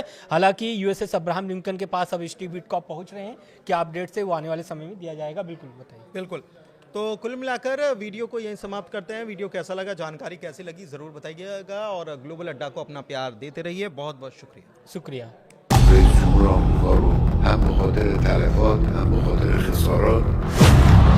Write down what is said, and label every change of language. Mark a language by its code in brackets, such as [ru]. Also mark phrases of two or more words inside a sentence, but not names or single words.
[hi] हालांकि यूएसएस अब्राहम लिंकन के पास अब स्टीव विटकॉफ पहुंच रहे हैं, क्या अपडेट से वो आने वाले समय में दिया जाएगा, बिल्कुल बताइए। बिल्कुल, तो कुल मिलाकर वीडियो को यहीं समाप्त करते हैं। वीडियो कैसा लगा, जानकारी कैसी लगी, ज़रूर बताइएगा और ग्लोबल अड्डा को अपना प्यार देते रहिए। बहुत बहुत शुक्रिया। [fa] راه میکارو هم به خاطر تلفات هم به خاطر خسارات